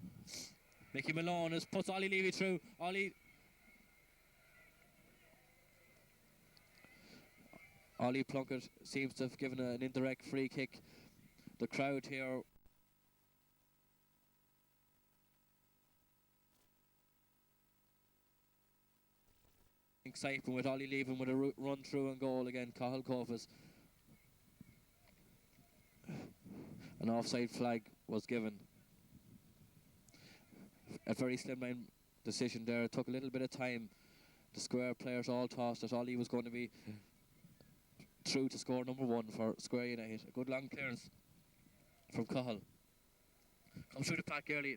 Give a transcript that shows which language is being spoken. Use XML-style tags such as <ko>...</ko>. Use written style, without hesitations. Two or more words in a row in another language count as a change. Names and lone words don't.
<en>Mickey Malone puts Ollie Levy through. Ollie Plunkett seems to have given an indirect free kick. The crowd here excitement with Ollie leaving with a run through and goal again. Cathal Copus. An offside flag was given. A very slimline decision there. It took a little bit of time. The Square players all thought that Ollie was going to be through to score number 1 for Square United. A good long clearance from Cathal. Comes through to Pat Gurley.</en>